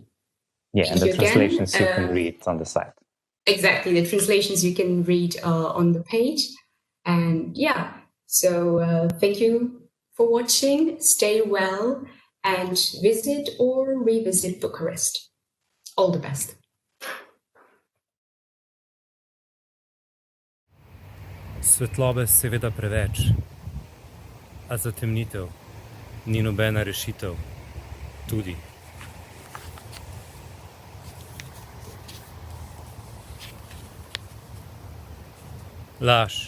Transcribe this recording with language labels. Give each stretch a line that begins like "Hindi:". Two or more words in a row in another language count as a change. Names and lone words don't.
English: Yeah, and the translations you can read on the site. Exactly, the translations you can read on the page. And yeah, so thank you for watching. Stay well and visit or revisit Bucharest. All the best.
Slovenian: Svetlobe seveda preveč, a zatemnitev ni nobena rešitev tudi. Laž.